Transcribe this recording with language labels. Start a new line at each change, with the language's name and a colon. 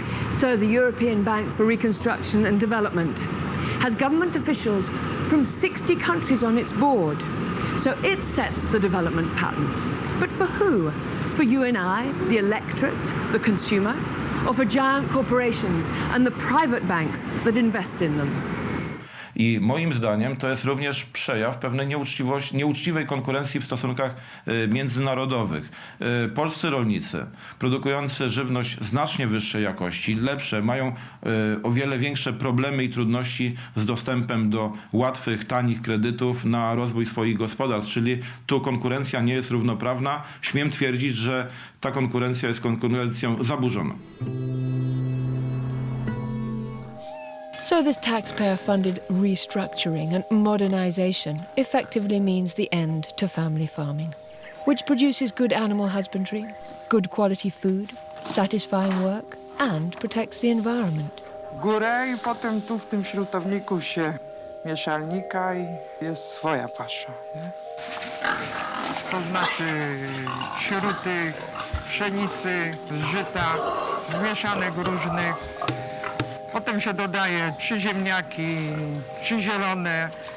English: So the European Bank for Reconstruction and Development has government officials from 60 countries on its board. So it sets the development pattern. But for who? For you and I, the electorate, the consumer, or for giant corporations and the private banks that invest in them?
Polish: I moim zdaniem to jest również przejaw pewnej nieuczciwej konkurencji w stosunkach międzynarodowych. Polscy rolnicy produkujący żywność znacznie wyższej jakości, lepsze, mają o wiele większe problemy i trudności z dostępem do łatwych, tanich kredytów na rozwój swoich gospodarstw, czyli tu konkurencja nie jest równoprawna. Śmiem twierdzić, że ta konkurencja jest konkurencją zaburzoną.
English: So this taxpayer-funded restructuring and modernization effectively means the end to family farming, which produces good animal husbandry, good quality food, satisfying work, and protects the environment.
Polish: Górę i potem tu w tym śrutowniku się mieszalnika i jest swoja pasza, nie? To znaczy śruty, pszenicy, żyta, zmieszanych różnych. Potem się dodaje czy ziemniaki, czy zielone.